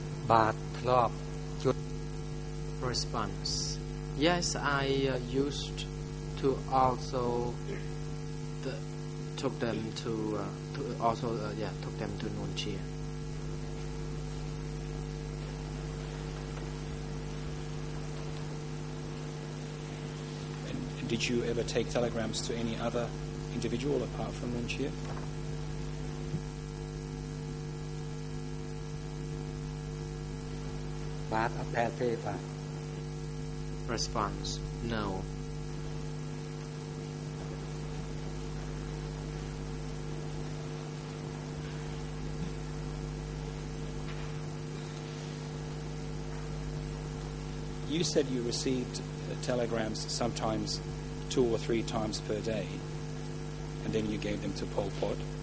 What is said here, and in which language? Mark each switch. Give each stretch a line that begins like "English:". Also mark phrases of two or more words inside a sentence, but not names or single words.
Khmer: បាទធ្លាប់ជួយ
English: Response. Yes, I used to also took them to took them to Nunchia. And did you ever take telegrams to any other individual apart from Nunchia?
Khmer: បាទអត់ដែលទេបាទ
English: Response. No. You said you received telegrams sometimes 2 or 3 times per day, and then you gave them to Pol Pot.